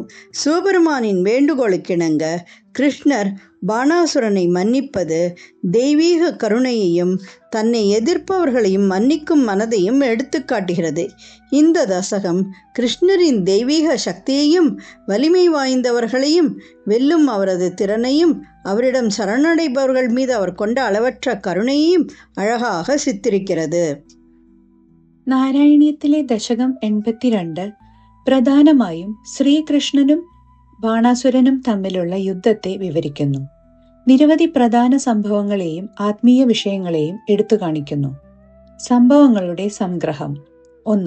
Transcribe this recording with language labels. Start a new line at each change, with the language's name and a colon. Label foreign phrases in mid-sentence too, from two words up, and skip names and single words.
Tamil: சிவபெருமானின் வேண்டுகோளுக்கிணங்க கிருஷ்ணர் பாணாசுரனை மன்னிப்பது தெய்வீக கருணையையும் தன்னை எதிர்ப்பவர்களையும் மன்னிக்கும் மனதையும் எடுத்து காட்டுகிறது. இந்த தசகம் கிருஷ்ணரின் தெய்வீக சக்தியையும் வலிமை வாய்ந்தவர்களையும் வெல்லும் அவரது திறனையும் அவரிடம் சரணடைபவர்கள் மீது அவர் கொண்ட அளவற்ற கருணையையும் அழகாக சித்தரிக்கிறது.
Malayalam: നാരായണീയത്തിലെ ദശകം 82 പ്രധാനമായും ശ്രീകൃഷ്ണനും ബാണാസുരനും തമ്മിലുള്ള യുദ്ധത്തെ വിവരിക്കുന്നു. നിരവധി പ്രധാന സംഭവങ്ങളെയും ആത്മീയ വിഷയങ്ങളെയും എടുത്തു കാണിക്കുന്നു. സംഭവങ്ങളുടെ സംഗ്രഹം. 1.